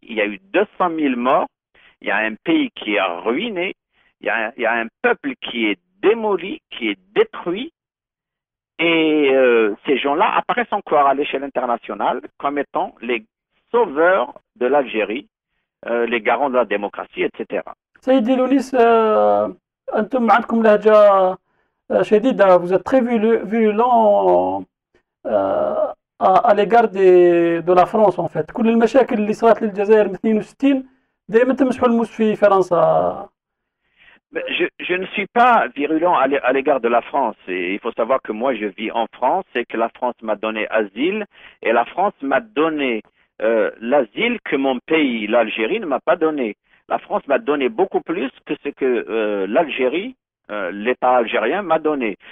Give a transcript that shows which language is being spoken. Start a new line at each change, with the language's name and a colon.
French: Il y a eu 200 000 morts, il y a un pays qui est ruiné, il y a un peuple qui est démoli, qui est détruit, et ces gens-là apparaissent encore à l'échelle internationale comme étant les sauveurs de l'Algérie, les garants de la démocratie, etc.
Arabic: سيدي لونيس أنتم عندكم لهجة شديدة.
French: Vous êtes très virulent à l'égard de la France en fait.
Arabic: كل المشاكل اللي صارت للجزائر من 62 دائما تمسحوا الموس في فرنسا.
French: Je ne suis pas virulent à l'égard de la France. Et il faut savoir que moi, je vis en France et que la France m'a donné asile. Et la France m'a donné l'asile que mon pays, l'Algérie, ne m'a pas donné. La France m'a donné beaucoup plus que ce que l'Algérie, l'État algérien, m'a donné.